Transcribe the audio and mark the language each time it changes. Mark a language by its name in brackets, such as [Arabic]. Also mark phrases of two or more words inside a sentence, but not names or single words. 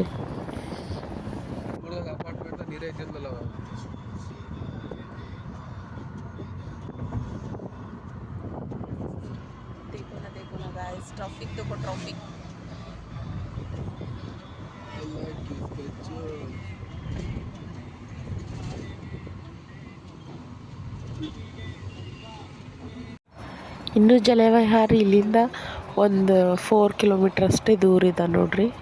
[Kannada] ಅಪಾರ್ಟ್ಮೆಂಟ್ ನೀರೇ ಇದ್ದಿಲ್ಲಲ್ಲ. [Hindi] ट्रैफिक देखो, ट्रैफिक. [Kannada] ಇನ್ನು ಜಲವಿಹಾರ ಇಲ್ಲಿಂದ ಒಂದು 4 ಕಿಲೋಮೀಟ್ರ್ ಅಷ್ಟೇ ದೂರ ಇದೆ ನೋಡ್ರಿ.